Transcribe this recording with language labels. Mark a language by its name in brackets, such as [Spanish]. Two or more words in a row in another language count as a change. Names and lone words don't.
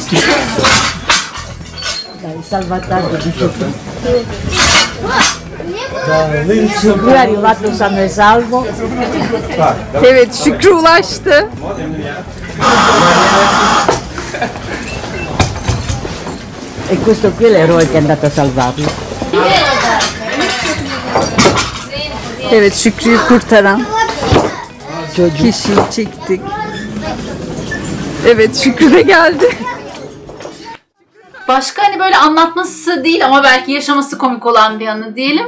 [Italian] Dai, salvataggio di tutto. Lui è arrivato sano e salvo. [Turkish] Evet, Şükrü ulaştı. [Italian] E questo qui è l'eroe che è andato a salvarlo. [Turkish] Evet, Şükrü'yü kurtaran Çocuk. kişiyi çektik. Evet, Şükrü de geldi. Başka hani böyle anlatması değil ama belki yaşaması komik olan bir anı diyelim.